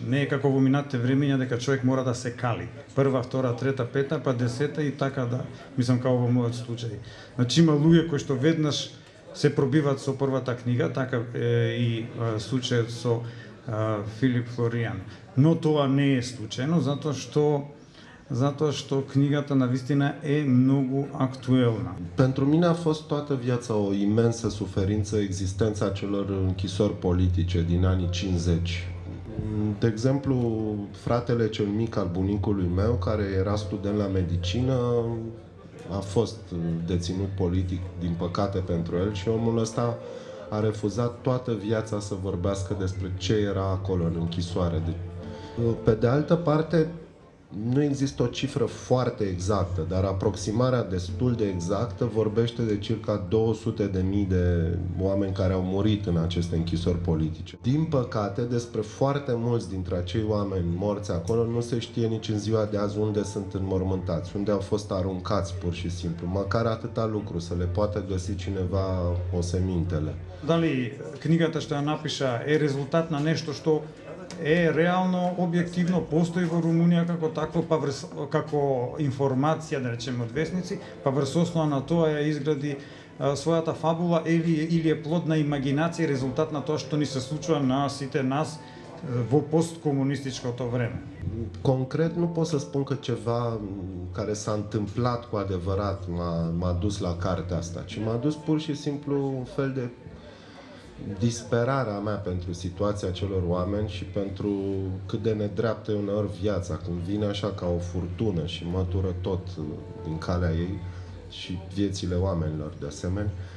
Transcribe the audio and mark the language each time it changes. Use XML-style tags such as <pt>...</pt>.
<mk>Не е како во минатите времења дека човек мора да се кали. Прва, втора, трета, пета, па десета и така да, мислам, како во мојот случај. Значи, има луѓе кои што веднаш се пробиваат со првата книга, така е и случајот со Филип Флоријан. Но тоа не е случајно, затоа што книгата навистина е многу актуелна.</mk> <ro>Pentru mine a fost toată viața o imensă suferință existența celor închisori politice din anii 50. De exemplu, fratele cel mic al bunicului meu, care era student la medicină, a fost deținut politic, din păcate pentru el, și omul ăsta a refuzat toată viața să vorbească despre ce era acolo în închisoare. Pe de altă parte, nu există o cifră foarte exactă, dar aproximarea destul de exactă vorbește de circa 200.000 de oameni care au murit în aceste închisori politice. Din păcate, despre foarte mulți dintre acei oameni morți acolo nu se știe nici în ziua de azi unde sunt înmormântați, unde au fost aruncați pur și simplu. Măcar atâta lucru, să le poată găsi cineva osemintele.</ro> <mk>Дали книгата што ја напиша е резултат на нешто што реално објективно постои во Румунија како такво, па како информација, да речеме, од весници, па врз основа на тоа ја изгради својата фабула или е плод на имагинација и резултат на тоа што ни се случува на сите нас во postkомунистичкото време.</mk> <ro>Concret nu pot să spun că ceva care s-a întâmplat cu adevărat m-a dus la cartea asta, ci m-a dus pur și simplu un fel de disperarea mea pentru situația celor oameni și pentru cât de nedreaptă e uneori viața, când vine așa ca o furtună și mătură tot din calea ei și viețile oamenilor de asemenea.</ro>